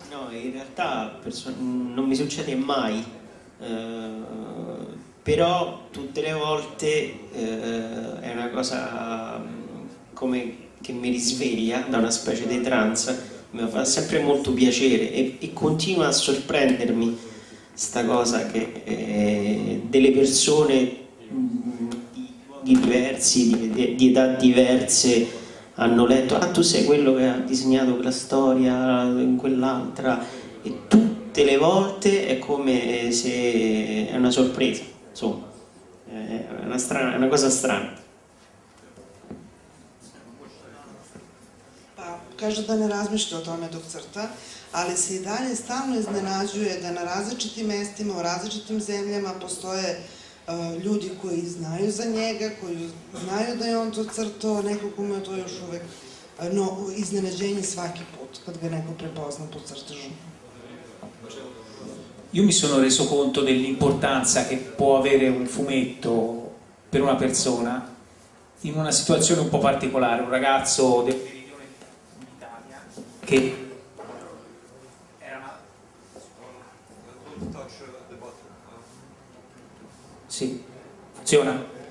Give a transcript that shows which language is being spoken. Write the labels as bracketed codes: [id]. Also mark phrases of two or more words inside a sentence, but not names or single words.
[it] in realtà non mi succede mai, però tutte le volte è una cosa come che mi risveglia da una specie di trance, mi fa sempre molto piacere e continua a sorprendermi sta cosa che delle persone di diversi, di età diverse hanno letto, ah tu sei quello che ha disegnato quella storia in quell'altra, e tutte le volte è come se è una sorpresa, insomma, è una cosa strana. [sr] Pa kaže da ne razmišlja o tome dok crta, ali se i dalje stalno iznenađuje da na različitim mestima, u različitim zemljama postoje ljudi koji znaju za njega, koji znaju da je on to crtao, neko kome je to još uvek iznenađenje svaki put kad ga neko prepozna po crtežu. [it] Io mi sono reso conto dell'importanza che può avere un fumetto per una persona in una situazione un po' particolare, un ragazzo del meridione d'Italia che sì, funziona.